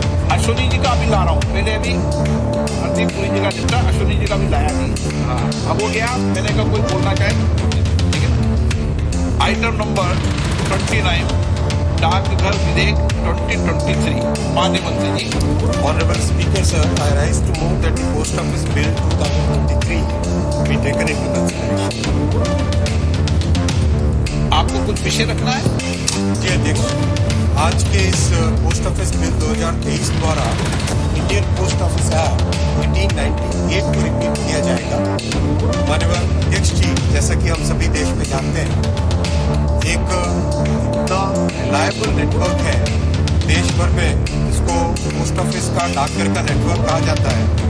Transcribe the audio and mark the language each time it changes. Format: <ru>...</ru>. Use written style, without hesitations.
<hi>अश्विनी जी का भी ला रहा हूँ, पहले अभी हरदीप पुरी जी का निपटा, अश्विनी जी का भी लाया नहीं। हाँ, अब हो गया, मैंने कहा कोई बोलना चाहे, ठीक है ना। आइटम नंबर 29 डाकघर विधेयक 2023, माननीय मंत्री जी।</hi> <en>Honorable Speaker, sir, I rise to move that the Post Office Bill 2023 be taken into consideration.</en> <hi>आपको कुछ विषय रखना है? जी अध्यक्ष, आज के इस पोस्ट ऑफिस बिल 2023 द्वारा इंडियन पोस्ट ऑफिस एक्ट 1898 को रिपीट किया जाएगा। माननीय अध्यक्ष जी, जैसा कि हम सभी देश में जानते हैं, एक इतना रिलायबल नेटवर्क है देश भर में, जिसको पोस्ट ऑफिस का डाकघर का नेटवर्क कहा जाता है।</hi>